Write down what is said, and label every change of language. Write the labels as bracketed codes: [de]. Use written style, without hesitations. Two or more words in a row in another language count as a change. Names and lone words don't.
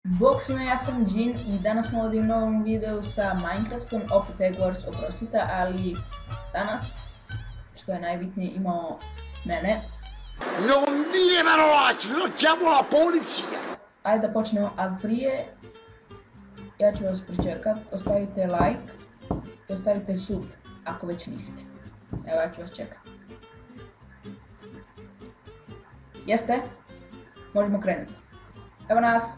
[hr] Bog svima, ja sam Jin i danas smo ovdje u novom videu sa Minecraftom, opet Egors, oprostite, ali danas, što je najbitnije, imamo mene. [it] Non dire parolacce, no chiamo la polizia! [hr] Ajde da počnemo, ali prije, ja ću vas pričekat, ostavite like i ostavite sub, ako već niste. Evo, ja ću vas čekat. Jeste? Možemo krenuti. Evo nas.